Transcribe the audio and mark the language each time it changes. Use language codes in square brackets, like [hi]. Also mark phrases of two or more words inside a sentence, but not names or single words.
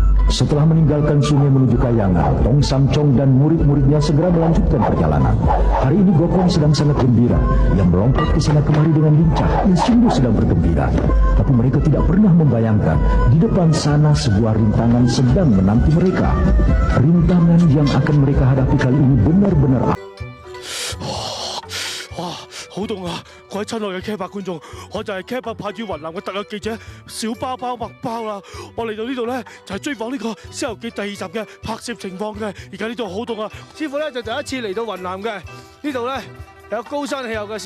[id] Setelah meninggalkan sungai menuju kayangan, Tong Samcong dan murid-muridnya segera melanjutkan perjalanan. Hari ini Gokong sedang sangat gembira. Yang melompat ke sana kemari dengan lincah. Ia sungguh sedang bergembira. Tapi mereka tidak pernah membayangkan di depan sana sebuah rintangan sedang menanti mereka. Rintangan yang akan mereka hadapi kali ini benar-benar [yue] 好凍啊！各位親愛嘅 K8 觀眾，我就係 K8派駐雲南嘅特約記者小包包麥包啦。我嚟到呢度咧就係追訪呢個《西遊記》第2集嘅拍攝情況嘅。而家呢度好凍啊！師傅咧就第一次嚟到雲南嘅，呢度咧有高山氣候嘅。